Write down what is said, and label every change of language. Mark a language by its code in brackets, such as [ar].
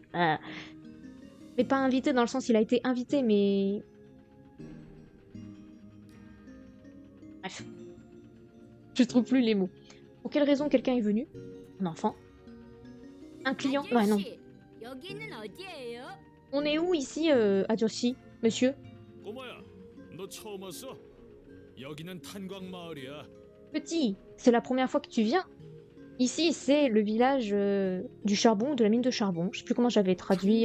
[fr] Mais pas invité dans le sens il a été invité, mais... Bref. Je trouve plus les mots. Pour quelle raison quelqu'un est venu? Un enfant? Un client? Ouais, non. [ko] 아저씨, 여기는 어디예요? [fr] On est où ici, Ajoshi, monsieur? [ko] 꼬마야, 너 처음 왔어? 여기는 탄광마을이야. [fr] Petit, c'est la première fois que tu viens. Ici, c'est le village du charbon, de la mine de charbon. Je sais plus comment j'avais traduit.